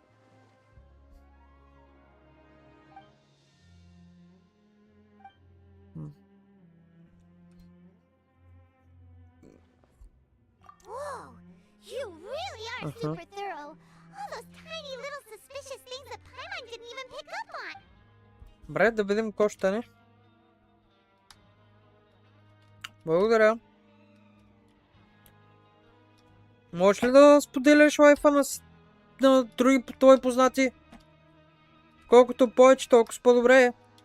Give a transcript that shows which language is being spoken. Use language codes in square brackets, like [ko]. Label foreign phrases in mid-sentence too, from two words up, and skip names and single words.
[en] Whoa, you really are super thorough. All those tiny little suspicious things that Paimon didn't even pick up on. [bg] Добре, да видим какво ще стане. Благодаря. Можеш ли да споделяш лайфа на други твои познати? Колкото повече, толкова по-добре е.